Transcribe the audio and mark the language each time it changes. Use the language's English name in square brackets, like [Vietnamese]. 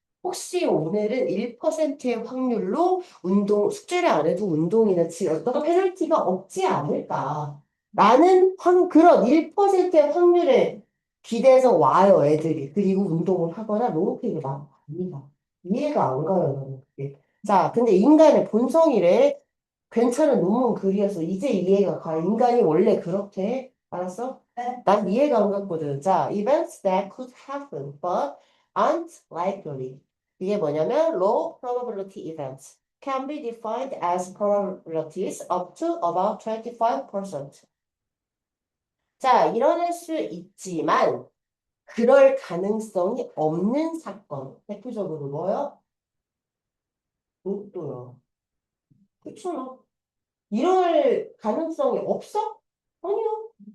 [Korean] 혹시 오늘은 1%의 확률로 숙제를 안 해도 운동이나 어떤 페널티가 없지 않을까? 라는 그런 1%의 확률에 기대서 와요, 애들이. 그리고 운동을 하거나 롤케이크를 막 합니다. 이해가 안 가요, 나는 그게. 자, 근데 인간의 본성이래. 괜찮은 논문 글이어서 이제 이해가 가. 인간이 원래 그렇대. 알았어? 네. 난 이해가 안 갔거든. 자, [English] events that could happen but aren't likely. [Korean] 이게 뭐냐면 [English] low probability events can be defined as probabilities up to about 25%. [Korean] 자, 일어날 수 있지만 그럴 가능성이 없는 사건. 대표적으로 뭐요? 로또요. 그렇잖아. 이럴 가능성이 없어? 아니요.